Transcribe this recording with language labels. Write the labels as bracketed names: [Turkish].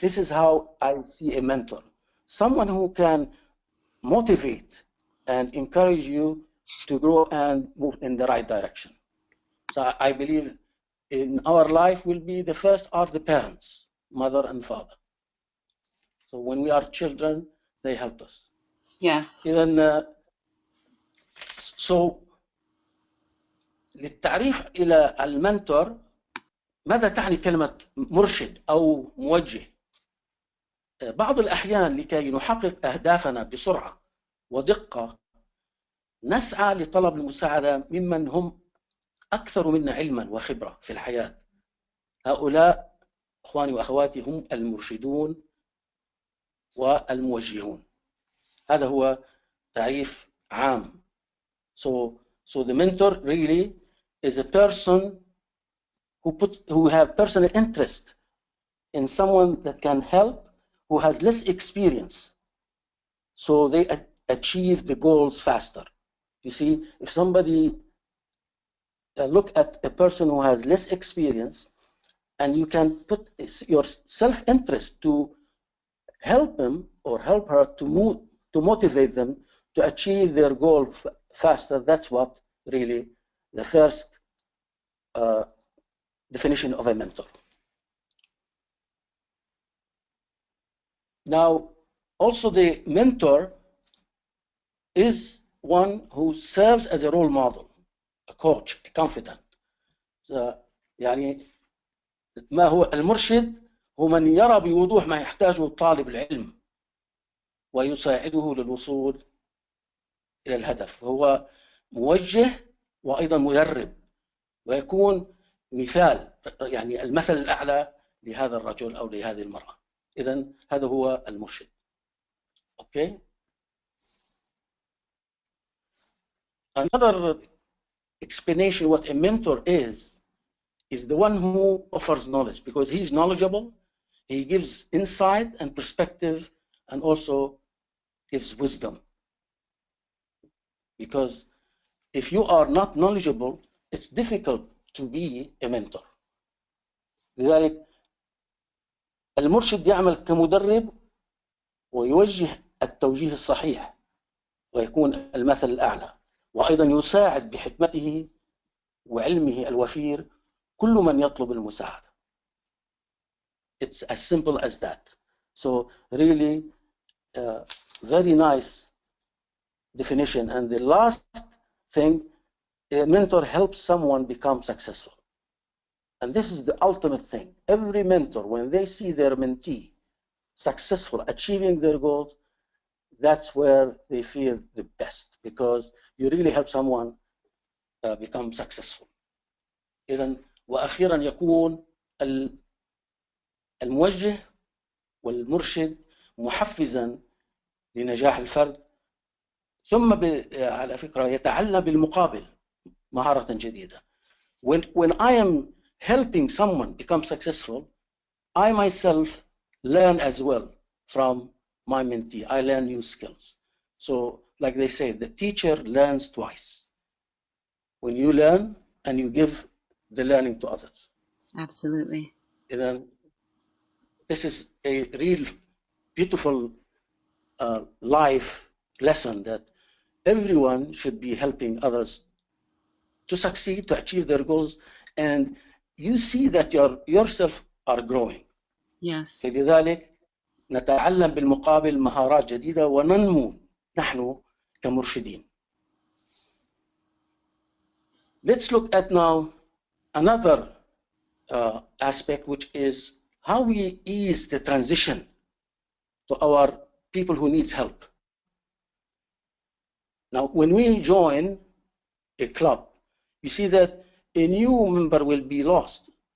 [English] This is how I see a mentor. Someone who can motivate and encourage you to grow and move in the right direction. So I believe in our life will be the first are the parents, mother and father. So when we are children, they help us. Yes. [Arabic] إذن so للتعريف إلى المنتور، ماذا تعني كلمة مرشد أو موجه؟ بعض الأحيان لكي نحقق أهدافنا بسرعة ودقة نسعى لطلب المساعدة ممن هم أكثر منا علما وخبرة في الحياة. هؤلاء أخواني وأخواتي هم المرشدون والموجهون. هذا هو تعريف عام. [English] So the mentor really is a person who have personal interest in someone that can help, who has less experience, so they achieve the goals faster. You see, if somebody look at a person who has less experience, and you can put your self-interest to help him or help her to motivate them to achieve their goal faster, that's what really the first definition of a mentor. Now, also the mentor is one who serves as a role model, a coach, a confidant. [Arabic] يعني ما هو المرشد؟ هو من يرى بوضوح ما يحتاجه طالب العلم ويساعده للوصول إلى الهدف. هو موجه وأيضا مدرب، ويكون مثال، يعني المثل الأعلى لهذا الرجل أو لهذه المرأة. إذن هذا هو المرشد. [English] Okay. Another explanation what a mentor is the one who offers knowledge, because he's knowledgeable, he gives insight and perspective, and also gives wisdom. Because if you are not knowledgeable, it's difficult to be a mentor. [Arabic] لذلك المرشد يعمل كمدرب ويوجه التوجيه الصحيح ويكون المثل الأعلى، وأيضا يساعد بحكمته وعلمه الوفير كل من يطلب المساعدة. [English] It's as simple as that. So really very nice definition. And the last thing, a mentor helps someone become successful. And this is the ultimate thing. Every mentor, when they see their mentee successful, achieving their goals, that's where they feel the best, because you really help someone become successful. [Arabic] إذن وأخيرا يكون الموجه والمرشد محفزا لنجاح الفرد، ثم على فكرة يتعلم بالمقابل مهارة جديدة. [English] When I am helping someone become successful, I myself learn as well from my mentee. I learn new skills. So like they say, the teacher learns twice. When you learn and you give the learning to others. Absolutely. And then this is a real beautiful life lesson that everyone should be helping others to succeed, to achieve their goals, and you see that yourself are growing. Yes. [Arabic] لذلك نتعلم بالمقابل مهارات جديدة وننمو نحن كمرشدين. [English] Let's look at now another aspect, which is how we ease the transition to our people who need help. Now, when we join a club, you see that a new member will be lost.